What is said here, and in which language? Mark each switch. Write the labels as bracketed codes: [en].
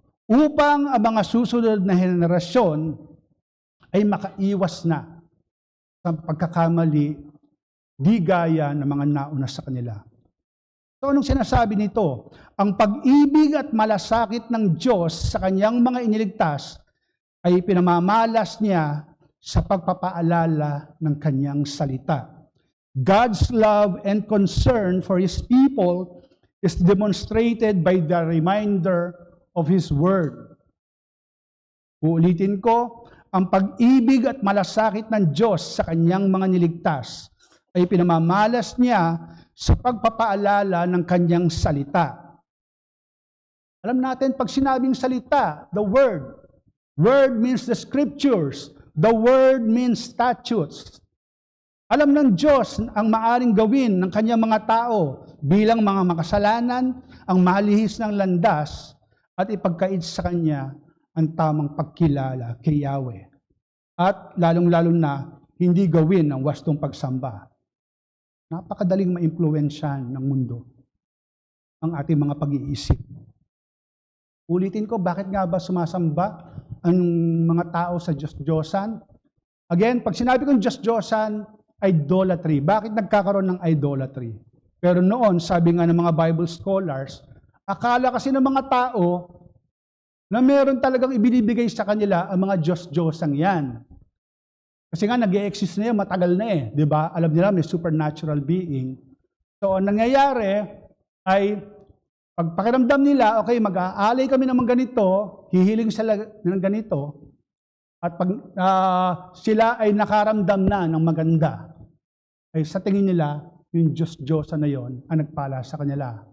[tl] Upang ang mga susunod na henerasyon ay makaiwas na sa pagkakamali, di gaya ng mga nauna sa kanila. So anong sinasabi nito? Ang pag-ibig at malasakit ng Diyos sa kanyang mga iniligtas ay pinamamalas niya sa pagpapaalala ng kanyang salita. [en] God's love and concern for His people is demonstrated by the reminder of His Word. [tl] Uulitin ko, ang pag-ibig at malasakit ng Diyos sa kanyang mga niligtas ay pinamamalas niya sa pagpapaalala ng kanyang salita. Alam natin, pag sinabing salita, [en] the Word means the Scriptures. The Word means statutes. [tl] Alam ng Diyos ang maaring gawin ng kanyang mga tao bilang mga makasalanan, ang malihis ng landas at ipagkait sa Kanya ang tamang pagkilala kay Yahweh. At lalong-lalo na, hindi gawin ang wastong pagsamba. Napakadaling maimpluwensyahan ng mundo ang ating mga pag-iisip. Ulitin ko, bakit nga ba sumasamba ang mga tao sa Diyos-Diyosan? Again, pag sinabi kong Diyos-Diyosan, idolatry. Bakit nagkakaroon ng idolatry? Pero noon, sabi nga ng mga Bible scholars, akala kasi ng mga tao na meron talagang ibinibigay sa kanila ang mga Diyos-Diyosang yan. Kasi nga nag-i-exist na yan, matagal na eh. Di ba? Alam nila may supernatural being. So, ang nangyayari ay pagpakiramdam nila, okay, mag-aalay kami ng ganito, hihiling sila ng ganito, at pag sila ay nakaramdam na ng maganda, ay sa tingin nila, yung Diyos-Diyosa na yon ang nagpala sa kanila.